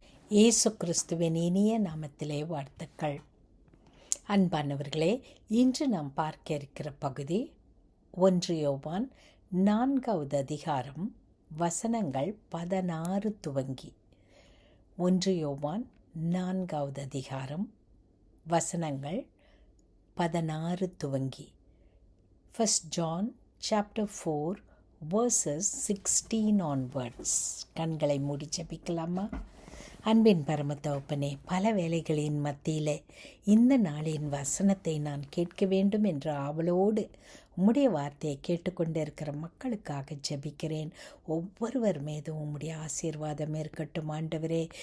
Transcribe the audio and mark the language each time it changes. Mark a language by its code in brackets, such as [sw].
[ta] இயேசு கிறிஸ்துவின் இனிய நாமத்திலே வாழ்த்துக்கள். அன்பானவர்களே, இன்று நாம் பார்க்க இருக்கிற பகுதி 1 யோவான் 4வது அதிகாரம் வசனங்கள் 16 துவங்கி. 1 யோவான் 4வது அதிகாரம் வசனங்கள் 16 துவங்கி. [en] 1 John chapter 4 verses 16 onwards. [ta] கண்களை மூடி ஜெபிக்கலாமா? அன்பின் பரமத்தகப்பனே, பல வேளைகளின் மத்தியில் இந்த நாளின் வசனத்தை நான் கேட்க வேண்டும் என்ற ஆவலோடு உம்முடைய வார்த்தையை கேட்டுக்கொண்டிருக்கிற மக்களுக்காக ஜெபிக்கிறேன். ஒவ்வொருவர் மீதும் உம்முடைய ஆசீர்வாதம் இருக்கட்டும் ஆண்டவரே.